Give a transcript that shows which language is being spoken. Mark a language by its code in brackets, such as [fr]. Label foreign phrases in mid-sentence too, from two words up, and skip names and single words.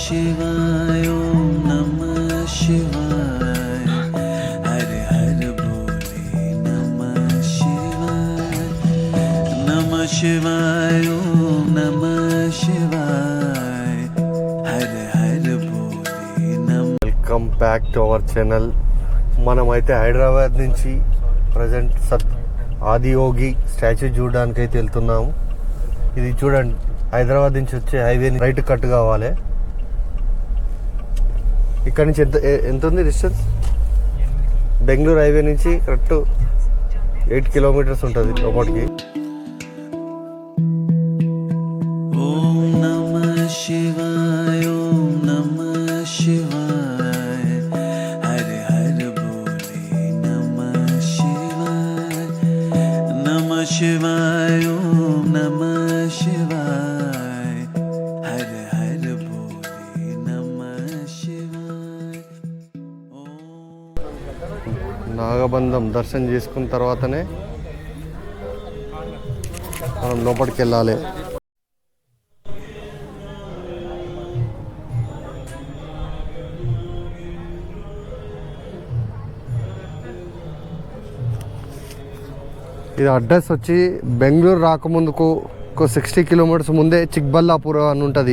[sa] शिवाय ओम नमः शिवाय हर हर बोले नमः शिवाय ओम नमः शिवाय हर हर बोले नमः। [en] Welcome back to our channel. [te] మనమైతే హైదరాబాద్ నుంచి ప్రజెంట్ ఆదియోగి స్టాచ్యూ చూడడానికి అయితే వెళ్తున్నాము. ఇది చూడండి, హైదరాబాద్ నుంచి వచ్చే హైవే రైట్ కట్ కావాలి. ఇక్కడ నుంచి ఎంత ఉంది డిస్టెన్స్? బెంగళూరు హైవే నుంచి కరెక్ట్ 8 కిలోమీటర్స్ ఉంటుంది లోపలికి. [sa] ओम नमः शिवाय ओम नमः शिवाय हर हर बोले नमः शिवाय ओम नमः शिवाय हर हर बोले नमः शिवाय। [te] నాగబంధం దర్శనం చేసుకున్న తర్వాతనే మనం లోపలికి వెళ్ళాలి. ఇది అడ్రస్ వచ్చి బెంగళూరు రాకముందుకు ఒక 60 కిలోమీటర్స్ ముందే చిక్బల్లాపూర్ అని ఉంటుంది.